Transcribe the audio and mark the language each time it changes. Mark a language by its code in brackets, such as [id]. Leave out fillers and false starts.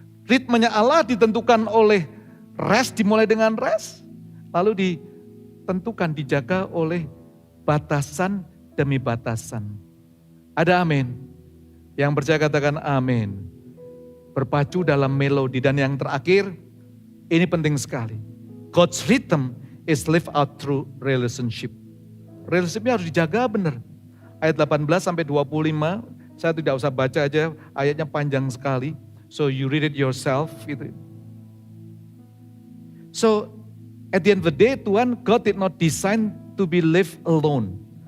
[id] Ritmenya Allah ditentukan oleh rest, dimulai dengan rest, lalu ditentukan, dijaga oleh batasan demi batasan. Ada amin? Yang percaya katakan amin. Berpacu dalam melodi. Dan yang terakhir, ini penting sekali. [en] God's rhythm is lived out through relationship. [id] Relationshipnya harus dijaga benar. Ayat 18 sampai 25, saya tidak usah baca aja, ayatnya panjang sekali. [en] So you read it yourself. Gitu. So at the end of the day, God did not design to be lived alone.